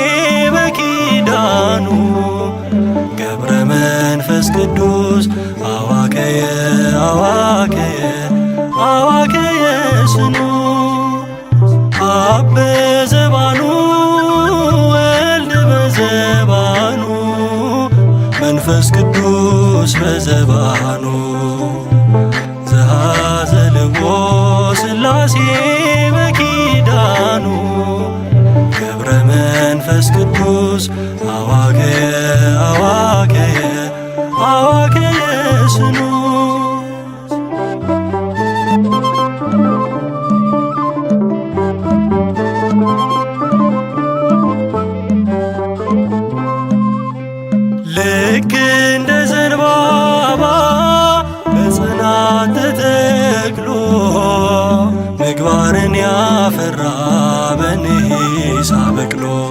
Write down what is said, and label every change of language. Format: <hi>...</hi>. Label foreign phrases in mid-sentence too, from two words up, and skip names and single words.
<gez>በኪዳኑ ገብረ መንፈስ ቅዱስ አዋከየ አዋከየ አዋከየ ስኑ አብ በዘባኑ ወልድ በዘባኑ መንፈስ ቅዱስ በዘባኑ ዘሃዘልዎ ሥላሴ በኪዳኑ ገብረ መንፈስ ቅዱስ አዋከየ አዋከየ አዋከየ ስኑ</gez> <am>ልክ እንደ ዘንባባ በጽናት ተተክሎ ምግባርን ያፈራ በኒሳ በቅሎ</am>